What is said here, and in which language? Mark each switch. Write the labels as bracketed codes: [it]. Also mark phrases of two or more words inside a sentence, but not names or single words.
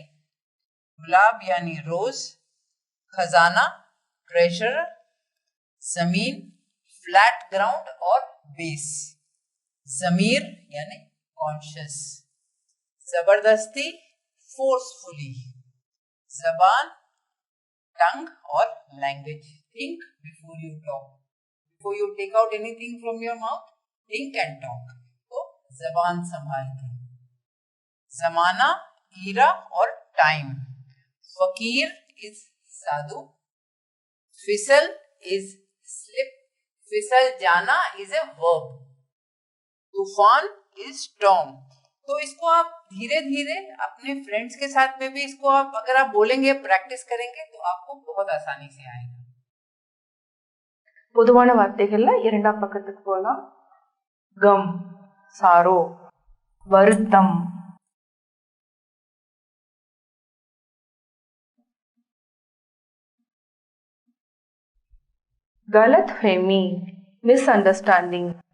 [hi] गुलाब यानी रोज. खजाना ट्रेजर. जमीन [en] flat ground [hi] और बेस. जमीर यानी कॉन्शियस. जबरदस्ती फोर्सफुली. जबान टंग और लैंग्वेज. [en] think before you talk. before you take out anything from your mouth, think and talk. [hi] तो जबान संभाल के. जमाना ईरा और टाइम. फकीर इज साधु. फिसल इज स्लिप. फिसल जाना [en] is a verb. [hi] तूफान [en] is storm. [hi] तो इसको आप धीरे धीरे अपने फ्रेंड्स के साथ में भी इसको आप अगर आप बोलेंगे, प्रैक्टिस करेंगे तो आपको बहुत आसानी से आएगा. [ta] பொதுவான வார்த்தைகள்ல இரண்டாம் பக்கத்துக்கு போலாம். கம் சாரோ. வருத்தம். गलतफहमी மிஸ்அண்டர்ஸ்டாண்டிங்.